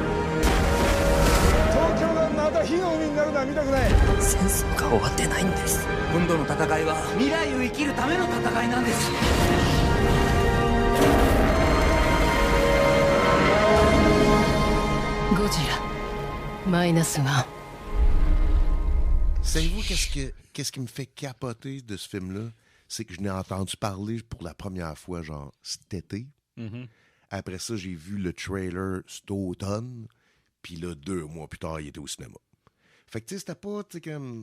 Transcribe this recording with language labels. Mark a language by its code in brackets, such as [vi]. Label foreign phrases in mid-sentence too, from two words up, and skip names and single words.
[ja] 東京がまた火の海になるのは見たくない。戦争が終わってないんです。今度の戦いは未来を生きるための戦いなんです。ゴジラマイナスワン。 [fr] Savez-vous qu'est-ce qui me fait capoter de ce film-là? C'est que je n'ai entendu parler pour la première fois, genre, cet été. Mm-hmm. Après ça, j'ai vu le trailer cet automne. Puis là, 2 mois plus tard, il était au cinéma. Fait que, tu sais, c'était pas, tu sais, comme...